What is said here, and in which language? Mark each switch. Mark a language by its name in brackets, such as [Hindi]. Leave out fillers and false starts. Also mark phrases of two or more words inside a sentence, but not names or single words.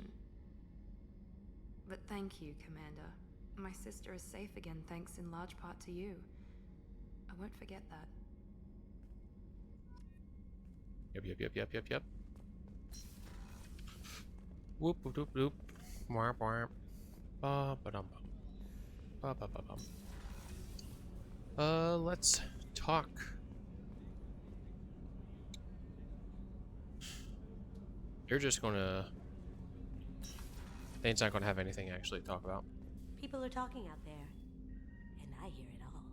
[English] But thank you, Commander. My sister is safe again thanks in large part to you. I won't forget that. Yep. Whoop whoop whoop whoop. Wharp wharp. Ba ba dum bum. Ba ba ba bum. Let's talk. You're just gonna. Thane's not gonna have anything actually to talk about. People are talking out there, and I hear it all.